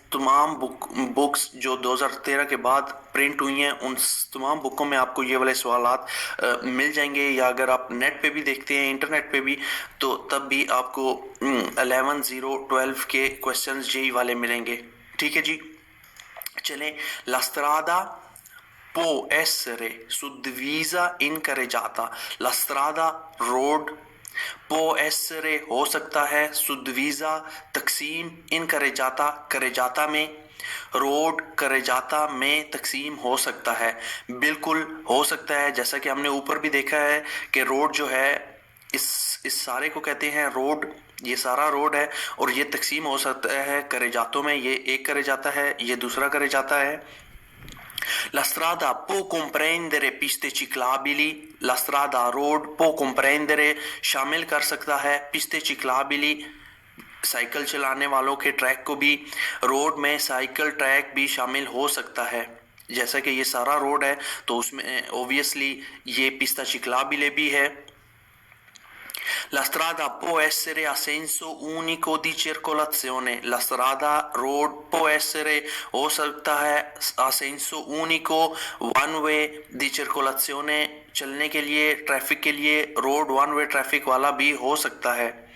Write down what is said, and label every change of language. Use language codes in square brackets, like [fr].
[hi] तमाम बुक्स जो 2013 के बाद प्रिंट हुई हैं उन तमाम बुकों में आपको ये वाले सवालात मिल जाएंगे, या अगर आप नेट पे भी देखते हैं, इंटरनेट पे भी, तो तब भी आपको 11 0 12 के क्वेश्चंस यही वाले मिलेंगे। ठीक है जी, चलें। [it] La strada può essere suddivisa in carreggiata। La strada [hi] road, [it] può essere [hi] हो सकता है, suddivisa तकसीम, [it] in carreggiata carreggiata [hi] में, रोड carreggiata में तकसीम हो सकता है। बिल्कुल हो सकता है, जैसा कि हमने ऊपर भी देखा है कि रोड जो है इस सारे को कहते हैं रोड। ये सारा रोड है और ये तकसीम हो सकता है carreggiato में। ये एक करे जाता है, ये दूसरा करे जाता है। [it] La strada può comprendere piste ciclabili। La strada [hi] road [it] può comprendere [hi] शामिल कर सकता है piste ciclabili साइकिल चलाने वालों के ट्रैक को भी। रोड में साइकिल ट्रैक भी शामिल हो सकता है। जैसा कि ये सारा रोड है तो उसमें ओबियसली ये पिस्ता चिक्लाबिले भी है। [it] La strada può essere a senso unico di circolazione। La strada [hi] road [it] può essere [hi] हो सकता है [it] a senso unico [en] one way [it] di circolazione [hi] चलने के लिए, ट्रैफिक के लिए रोड वन वे ट्रैफिक वाला भी हो सकता है।